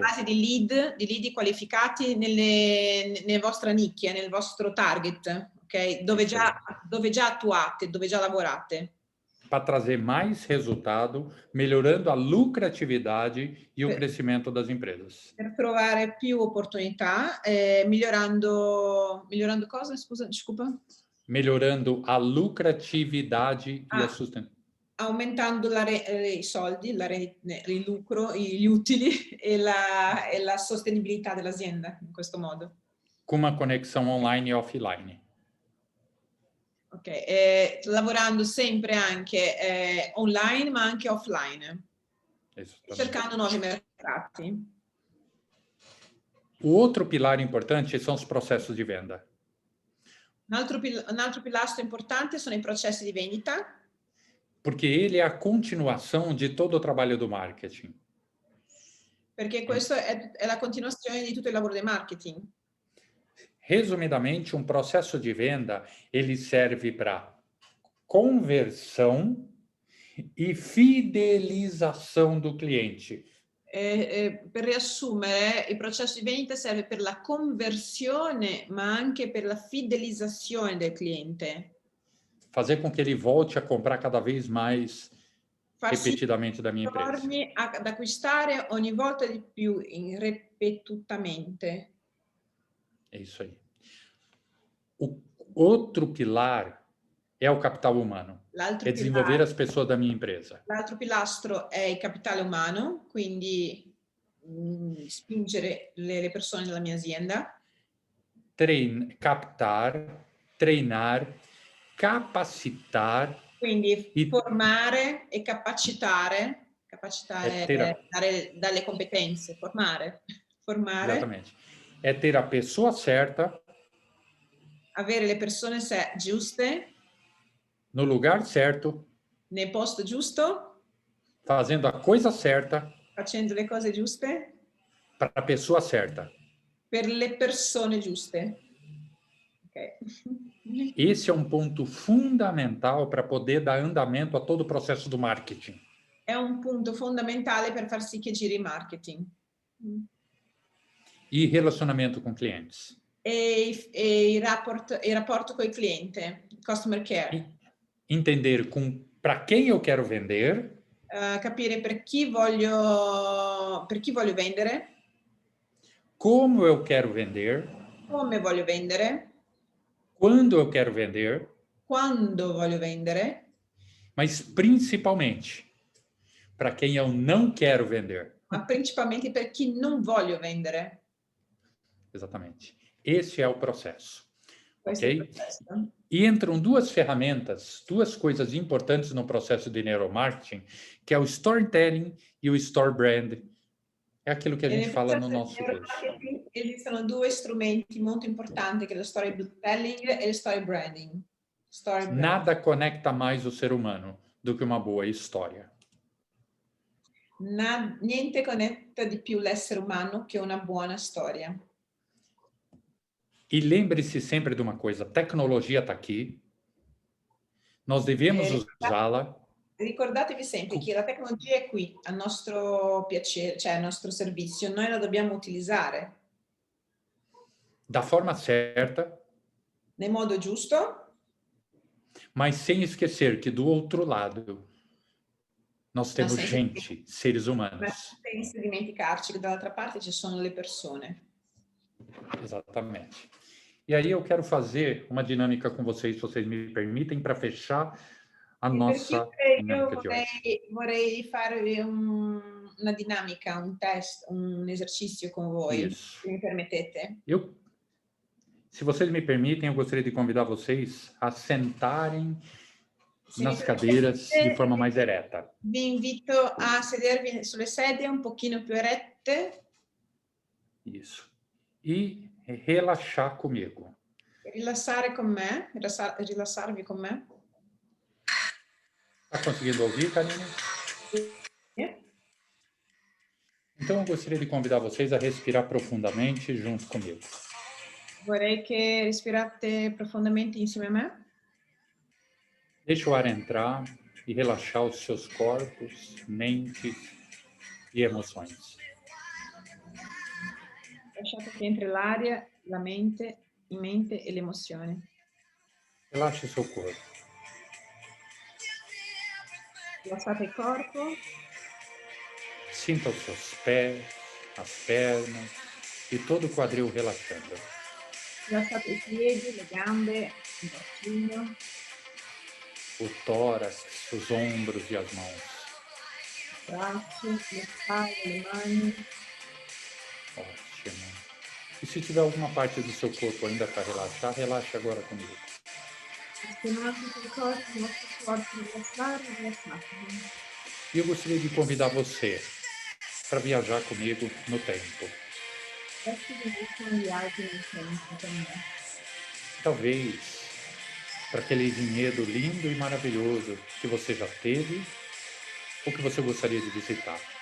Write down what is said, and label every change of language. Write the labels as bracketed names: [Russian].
[Italian] base di lead qualificati nelle vostre nicchie, nel vostro target, ok? Dove già attuate, dove già lavorate. [Portuguese] Para trazer mais resultado, melhorando a lucratividade e o crescimento das empresas. [Italian] Per trovare più opportunità, migliorando cosa? Scusa, [Portuguese] desculpa. Melhorando a lucratividade e a sustentabilidade. [Italian] Aumentando i soldi, il lucro, gli utili e la sostenibilità dell'azienda in questo modo. [Portuguese] Com uma conexão online e offline. [Italian] Ok, lavorando sempre anche online ma anche offline, cercando nuovi mercati. [Portuguese] O outro pilar importante são os processos de venda. [Italian] Un altro pilastro importante sono i processi di vendita. [Portuguese] Porque ele é a continuação de todo o trabalho do marketing. [Italian] Perché questo è la continuazione di tutto il lavoro di marketing. [Portuguese] Resumidamente, um processo de venda, ele serve para conversão e fidelização do cliente. [Italian] Per riassumere, il processo di vendita serve per la conversione, ma anche per la fidelizzazione del cliente. [Portuguese] Fazer com que ele volte a comprar cada vez mais repetidamente da minha empresa. [Italian] Torni ad acquistare ogni volta di più, ripetutamente. [Portuguese] É isso aí. O outro pilar é o capital humano. É desenvolver as pessoas da minha empresa. [Italian] L'altro pilastro è il capitale umano, quindi spingere le persone della mia azienda. [Portuguese] Captar, treinar, capacitar. [Italian] Quindi formare e capacitare dare dalle competenze, formare. [Portuguese] Exatamente. É ter a pessoa certa. [Italian] Avere le persone giuste. [Portuguese] No lugar certo. [Italian] Nel posto giusto. [Portuguese] Fazendo a coisa certa. [Italian] Facendo le cose giuste. [Portuguese] Para a pessoa certa. [Italian] Per le persone giuste. Ok. [Portuguese] Esse é um ponto fundamental para poder dar andamento a todo o processo do marketing. [Italian] È un punto fondamentale per far sì che giri il marketing. [Portuguese] E relacionamento com clientes. [Italian] E il rapporto con il cliente, customer care. [Portuguese] Entender para quem eu quero vender. [Italian] Capire per chi voglio vendere. [Portuguese] Como eu quero vender. [Italian] Come voglio vendere. [Portuguese] Quando eu quero vender. [Italian] Quando voglio vendere. [Portuguese] Mas principalmente para quem eu não quero vender. [Italian] Ma principalmente per chi non voglio vendere. [Portuguese] Exatamente. Esse é o processo. [Italian] Questo ok? è il processo. [Portuguese] E entram duas ferramentas, duas coisas importantes no processo de neuromarketing, que é o storytelling e o store brand. É aquilo que a gente fala no nosso curso. [Italian] Esistono due strumenti molto importanti, che è lo storytelling e lo story branding. [Portuguese] Nada conecta mais o ser humano do que uma boa história. [Italian] Niente connetta di più l'essere umano che una buona storia. [Portuguese] E lembre-se sempre de uma coisa, a tecnologia está aqui, nós devemos usá-la. [Italian] Ricordatevi sempre che la tecnologia è qui, a nostro piacere, cioè a nostro servizio, noi la dobbiamo utilizzare. [Portuguese] Da forma certa. [Italian] Nel modo giusto. [Portuguese] Mas sem esquecer que do outro lado nós temos gente, seres humanos. [Italian] Mas senza dimenticarci che dall'altra parte ci sono le persone. [Portuguese] Exatamente. E aí eu quero fazer uma dinâmica com vocês, se vocês me permitem, para fechar a nossa dinâmica de hoje. [Italian] Vorrei fare una dinamica, un test, un esercizio con voi, [Portuguese] Isso. [Italian] se mi permettete. [Portuguese] Se vocês me permitem, eu gostaria de convidar vocês a sentarem nas cadeiras de forma mais ereta. [Italian] Vi invito a sedervi sulle sedie un pochino più erette. [Portuguese] Isso. E relaxar comigo. [Italian] Rilassare con me, rilassarvi con me. [Portuguese] Está conseguindo ouvir, Karine? Então, eu gostaria de convidar vocês a respirar profundamente junto comigo. [Italian] Vorrei che respirate profondamente insieme a me. [Portuguese] Deixa o ar entrar e relaxar os seus corpos, mentes e emoções. [Italian] Lasciate che entri l'aria, la mente e l'emozione. [Portuguese] Relaxe o seu corpo. [Italian] Rilassate il corpo, [Portuguese] Sinta os seus pés, as pernas e todo o quadril relaxando. [Italian] rilassate i piedi, le gambe, il bacino, [Portuguese] O tórax, os ombros e as mãos. [Italian] i bracci, le spalle, le mani. [Portuguese] Ótimo. E se tiver alguma parte do seu corpo ainda para relaxar, relaxe agora comigo. [Italian] Se non avete qualcosa nel vostro corpo da rilassare, rilassatevi. [Portuguese] E eu gostaria de convidar você para viajar comigo no tempo. [Italian] Adesso vi invito a un viaggio nel tempo con me. [Portuguese] Talvez para aquele vinhedo lindo e maravilhoso que você já teve ou que você gostaria de visitar.